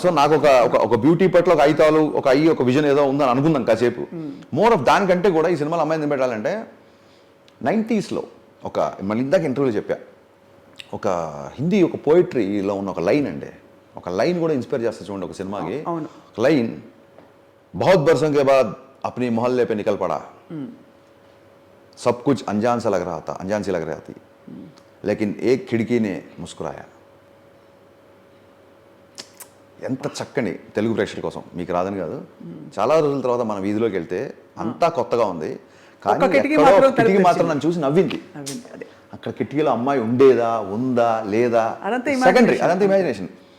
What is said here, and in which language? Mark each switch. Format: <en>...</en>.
<te>So నాకు ఒక beauty పట్ల ఒక ఐతాలు, ఒక విజన్ ఏదో ఉందని అనుకుందాం కాసేపు. మోర్ ఆఫ్ దానికంటే కూడా ఈ సినిమాలో అమ్మాయిని పెట్టాలంటే 90s ఒక మళ్ళీ ఇందాక ఇంటర్వ్యూలో చెప్పా, ఒక హిందీ ఒక పోయిటరీలో ఉన్న ఒక లైన్ అండి, ఒక లైన్ కూడా ఇన్స్పైర్ చేస్తా చూడండి ఒక సినిమాకి. ఒక లైన్,</te> <hi>बहुत बरसों के बाद अपनी मोहल्ले पे निकल पड़ा, सब कुछ अनजान सा लग रहा था, अनजान सी लग रही थी, लेकिन एक खिड़की ने मुस्कुराया.</hi> <te>ఎంత చక్కని తెలుగు ప్రేక్షకుల కోసం, మీకు రాదని కాదు, చాలా రోజుల తర్వాత మన వీధిలోకి వెళ్తే అంతా కొత్తగా ఉంది, కానీ కిటికీ మాత్రం నన్ను చూసి నవ్వింది. అక్కడ కిటికీలో అమ్మాయి ఉండేదా, ఉందా, లేదా, సెకండరీ, అదంతా ఇమాజినేషన్.</te>